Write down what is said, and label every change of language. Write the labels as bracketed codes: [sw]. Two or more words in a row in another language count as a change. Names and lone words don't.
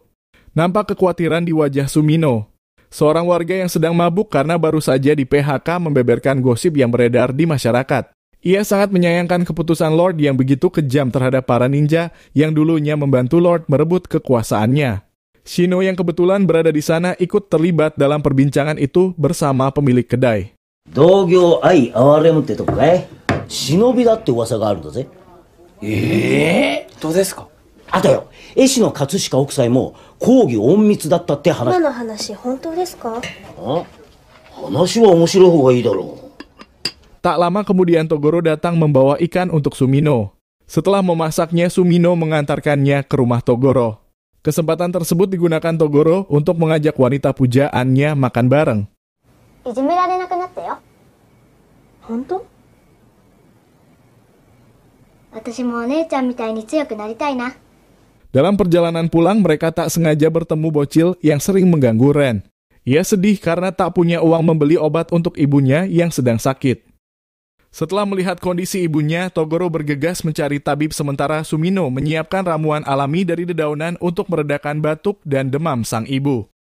[id] Nampak kekhawatiran di wajah Sumino. Seorang warga yang sedang mabuk karena baru saja di PHK membeberkan gosip yang beredar di masyarakat. Ia sangat menyayangkan keputusan Lord yang begitu kejam terhadap para ninja yang dulunya membantu Lord merebut kekuasaannya. Shino yang kebetulan berada di sana ikut terlibat dalam perbincangan itu bersama pemilik kedai. [ja] 同業愛哀れむってとこかい忍びだって噂があるんだぜ。どうですか？あとよ、絵師の葛飾北斎も講義隠密だったって話。今の話本当ですか？話は面白い方がいいだろう。 [id] Tak lama kemudian Togoro datang membawa ikan untuk Sumino. Setelah memasaknya, Sumino mengantarkannya ke rumah Togoro. Kesempatan tersebut digunakan Togoro untuk mengajak wanita pujaannya makan bareng. [ja] いじめられなくなったよ。本当？私もお姉ちゃんみたいに強くなりたいな。 [id] Dalam perjalanan pulang, mereka tak sengaja bertemu bocil yang sering mengganggu Ren. Ia sedih karena tak punya uang membeli obat untuk ibunya yang sedang sakit. Setelah melihat kondisi ibunya, Togoro bergegas mencari tabib sementara Sumino menyiapkan ramuan alami dari dedaunan untuk meredakan batuk dan demam sang ibu.